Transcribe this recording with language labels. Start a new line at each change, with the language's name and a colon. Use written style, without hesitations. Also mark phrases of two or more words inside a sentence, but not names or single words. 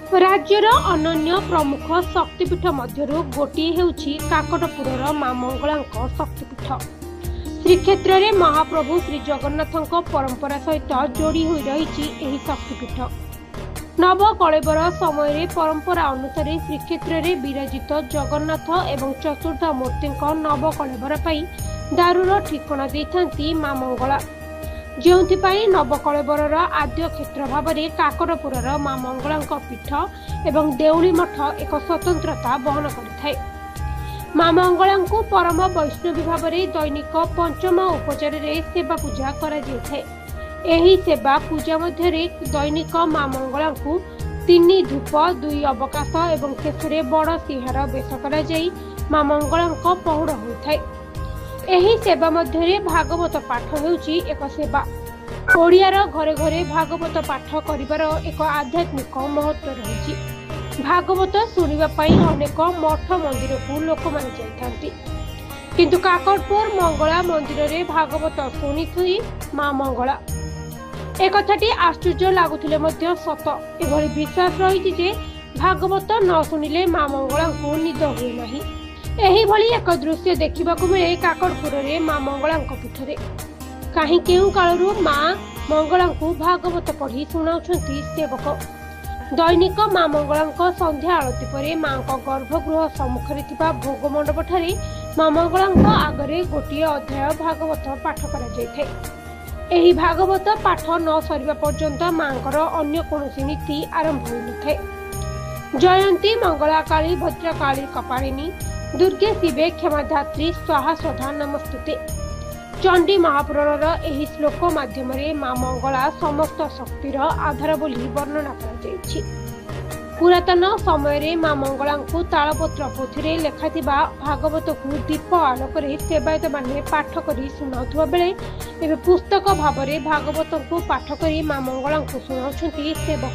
Odia: ରାଜ୍ୟର ଅନନ୍ୟ ପ୍ରମୁଖ ଶକ୍ତିପୀଠ ମଧ୍ୟରୁ ଗୋଟିଏ ହେଉଛି କାକଟପୁରର ମା' ମଙ୍ଗଳାଙ୍କ ଶକ୍ତିପୀଠ। ଶ୍ରୀକ୍ଷେତ୍ର ରେ ମହାପ୍ରଭୁ ଶ୍ରୀ ଜଗନ୍ନାଥଙ୍କ ପରମ୍ପରା ସହିତ ଯୋଡ଼ି ହୋଇ ରହିଛି ଏହି ଶକ୍ତିପୀଠ। ନବକଳେବର ସମୟ ପରମ୍ପରା ଅନୁସାରେ ଶ୍ରୀକ୍ଷେତ୍ର ରେ ବିରାଜିତ ଜଗନ୍ନାଥ ଏବଂ ଚତୁର୍ଦ୍ଧା ମୂର୍ତ୍ତି ନବକଳେବର ଦାରୁର ଠିକଣା ଦେଇଥାନ୍ତି ମା' ମଙ୍ଗଳା, ଯେଉଁଥିପାଇଁ ନବକଳେବର ଆଦ୍ୟ କ୍ଷେତ୍ର ଭାବ ରେ କାକଟପୁରର ମା' ମଙ୍ଗଳାଙ୍କ ପୀଠ ଏବଂ ଦେଉଳି ମଠ ଏକ ସ୍ୱତନ୍ତ୍ରତା ବହନ କରିଥାଏ। ମା' ମଙ୍ଗଳାଙ୍କୁ ପରମ ବୈଷ୍ଣବୀ ଭାବ ରେ ଦୈନିକ ପଞ୍ଚ ଉପଚାର ସେବା ପୂଜା କରା ଯାଇଥାଏ। ଏହି ସେବା ପୂଜା ମଧ୍ୟ ଦୈନିକ ମା' ମଙ୍ଗଳାଙ୍କୁ 3 ଧୂପ 2 ଅବକାଶ ଏବଂ ଶେଷରେ ବଡ଼ ସିଂହାର ବେଶ କରା ଯାଇ ମା' ମଙ୍ଗଳାଙ୍କ ପହୁଡ଼ ହୋଇଥାଏ। ଏହି ସେବା ମଧ୍ୟ ଭାଗବତ ପାଠ ହେଉଛି ଏକ ସେବା। ଓଡ଼ିଆର ଘରେ ଘରେ ଭାଗବତ ପାଠ କରିବାର ଏକ ଆଧ୍ୟାତ୍ମିକ ମହତ୍ତ୍ୱ ରହିଛି। ଭାଗବତ ଶୁଣିବା ପାଇଁ ଅନେକ ମଠ ମନ୍ଦିରକୁ ଲୋକ ମାନେ ଯାଇଥାନ୍ତି, କିନ୍ତୁ କାକଟପୁର ମଙ୍ଗଳା ମନ୍ଦିର ରେ ଭାଗବତ ଶୁଣିଥାନ୍ତି ମା' ମଙ୍ଗଳା। ଏକଥାଟି ଆଶ୍ଚର୍ଯ୍ୟ ଲାଗୁଥିଲେ ମଧ୍ୟ ସତ ଏଭଳି ବିଶ୍ୱାସ ରହିଛି ଯେ ଭାଗବତ ନ ଶୁଣିଲେ ମା' ମଙ୍ଗଳାଙ୍କୁ ନିଦ ହୁଏ ନାହିଁ। ଏହି ଭଳି ଏକ ଦୃଶ୍ୟ ଦେଖିବାକୁ ମିଳେ କାକଟପୁର ରେ ମା' ମଙ୍ଗଳାଙ୍କ ପୀଠରେ। କେଉଁ କେଉଁ କାଳରୁ ମା' ମଙ୍ଗଳାଙ୍କୁ ଭାଗବତ ପଢ଼ି ଶୁଣାଉଛନ୍ତି ସେବକ। ଦୈନିକ ମା' ମଙ୍ଗଳାଙ୍କ ସନ୍ଧ୍ୟା ଆରତି ପରେ ମା'ଙ୍କ ଗର୍ଭଗୃହ ସମ୍ମୁଖରେ ଥିବା ଭୋଗ ମଣ୍ଡପ ଠାରେ ମା' ମଙ୍ଗଳାଙ୍କ ଆଗରେ ଗୋଟିଏ ଅଧ୍ୟାୟ ଭାଗବତ ପାଠ କରା ଯାଇଥାଏ। ଏହି ଭାଗବତ ପାଠ ନ ସରିବା ପର୍ଯ୍ୟନ୍ତ ମା'ଙ୍କର ଅନ୍ୟ କୌଣସି ନୀତି ଆରମ୍ଭ ହୋଇ ନଥାଏ।
Sanskrit: जयंती मंगला काली भद्रकाली कपालिनी दुर्गे शिवे क्षमाधात्री स्वाहा स्वधा नमस्तुते।
Odia: ଚଣ୍ଡୀ ମହାପୁରାଣର ଏହି ଶ୍ଳୋକ ମାଧ୍ୟମରେ ମା' ମଙ୍ଗଳା ସମସ୍ତ ଶକ୍ତିର ଆଧାର ବୋଲି ବର୍ଣ୍ଣନା କରା ଯାଇଛି। ପୁରାତନ ସମୟ ମା' ମଙ୍ଗଳାଙ୍କୁ ତାଳପତ୍ର ପୋଥି ଲେଖାଥିବା ଭାଗବତକୁ ଦୀପ ଆଲୋକ ସେବାୟତ ମାନେ ପାଠ କରି ଶୁଣାଉଥିବା ବେଳେ ଏବେ ପୁସ୍ତକ ଭାବ ରେ ଭାଗବତକୁ ପାଠ କରି ମା' ମଙ୍ଗଳାଙ୍କୁ ଶୁଣାଉଛନ୍ତି ସେବକ।